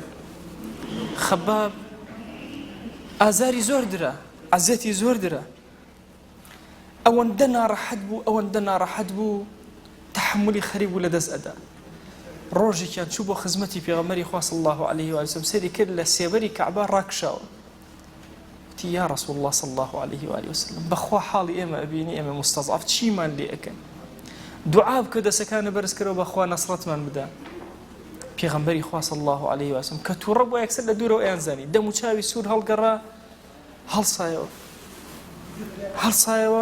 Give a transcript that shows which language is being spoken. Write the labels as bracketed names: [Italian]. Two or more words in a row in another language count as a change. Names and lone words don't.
[Central Kurdish] خەباب ئازاری زۆر درا، عەزیەتی زۆر درا، ئەوەندە ناڕەحەت بوو تحملی خەریب بوو لەدەست ئەدا. ڕۆژێکیان چوو بۆ خزمەتی پێغەمبەری خوا [Arabic] صلی الله عليه وسلم، [Central Kurdish] سەیری کرد لە سێبەری کەعبە ڕاکشاوە، وتی [Arabic] یا رسول الله صلی الله عليه وآله وسلم، [Central Kurdish] بەخوا حاڵی ئێمە ئەبینی ئێمە مستەضعف چیمان لێ ئەکەن، دوعا بکە دەسەکانە بەرز کەرەوە بەخوا نەسڕەتمان بدە. پێغەمبەری خوا [Arabic] صلی الله عليه وسلم [Central Kurdish] کە تووڕە بۆ یەکسەر لە دوورەوە ئەیانزانی، دەم و چاوی سوور هەڵگەڕا هەڵسایەوە.